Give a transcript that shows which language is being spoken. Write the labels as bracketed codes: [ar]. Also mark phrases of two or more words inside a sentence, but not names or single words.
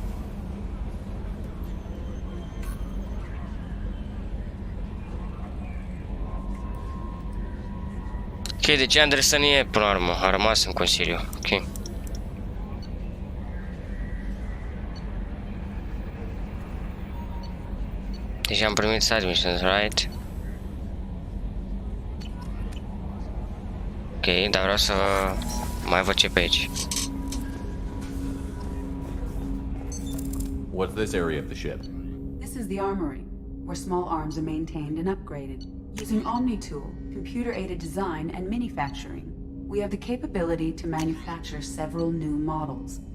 [ro] Ok, deci Anderson e până la urmă, a rămas în Consiliu. Ok. Deci am primit submissions, right? Ok, dar vreau să mai văd ce pe aici. [en] What's this area of the ship? This is the Armory, where small arms are maintained and upgraded. Using Omni-Tool, computer-aided design, and manufacturing, we have the capability to manufacture several new models.